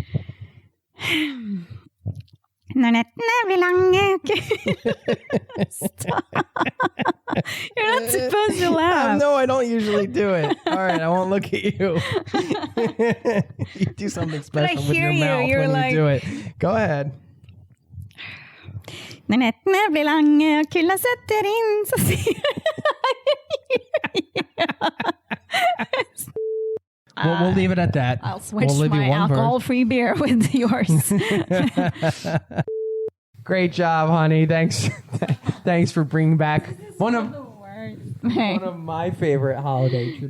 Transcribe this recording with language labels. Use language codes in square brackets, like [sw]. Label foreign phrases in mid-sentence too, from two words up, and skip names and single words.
[en] Stop. You're not supposed to laugh. No, I don't usually do it. All right, I won't look at you. You do something special with hear your you. mouth You're when like- you do it. Go ahead. [no] Når nettene blir lange og kulda setter inn, så sier [en] We'll leave it at that. I'll switch we'll leave my you one verse. alcohol-free beer with yours. Great job, honey. Thanks. Thanks for bringing back one of my favorite holiday traditions.